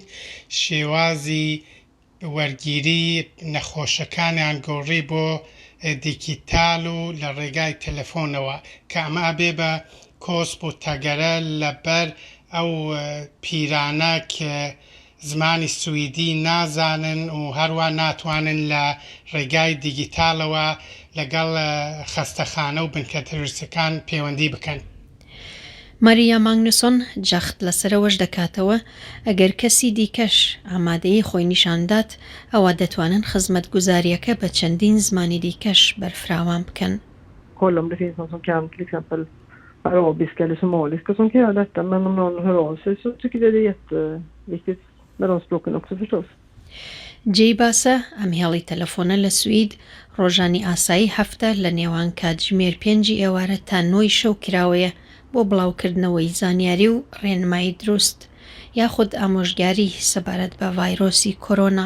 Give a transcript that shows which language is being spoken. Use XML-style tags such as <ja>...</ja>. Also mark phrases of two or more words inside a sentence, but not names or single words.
<ckb>شێوازی وەرگیری نەخۆشەکانیان گۆڕی بۆ دیجیتال و لە ڕێگای تەلەفۆنەوە کە ئەمە بێ بە کۆسپ و تەگەرە لەبەر ئەو پیرانە کە زمانی سویدی نازانن و هەروە ناتوانن لە ڕێگای دیجیتالەوە لەگەڵ خەستەخانە و بنکە تەندروستەکان پەیوەندی بکەن. ماریا مانگنوسۆن جەخت لەسەرەوەش دەکاتەوە ئەگەر کەسی دیکەش ئامادەیی خۆی نیشاندات ئەوە دەتوانن خزمەتگوزاریەکە بە چەندین زمانی دیکەش بەرفراوان بکەن.</ckb> <sv>Kolla om det finns någon som kan till exempel arabiska eller somaliska som kan göra detta, men om någon hör av sig så tycker jag det är jätteviktigt med de språken också förstås.</sv> <ckb>جێی باسە ئەم هێڵی تەلەفۆنە لە سوید ڕۆژانی ئاسایی هەفتە لە نێوان کاتژمێر 5 ئێوارە تا 9 شەو کراوەیە بۆ بڵاوکردنەوەی زانیاری و ڕێنمایی دروست یاخود ئامۆژگاری سەبارەت بە ڤایرۆسی کۆرۆنا.</ckb>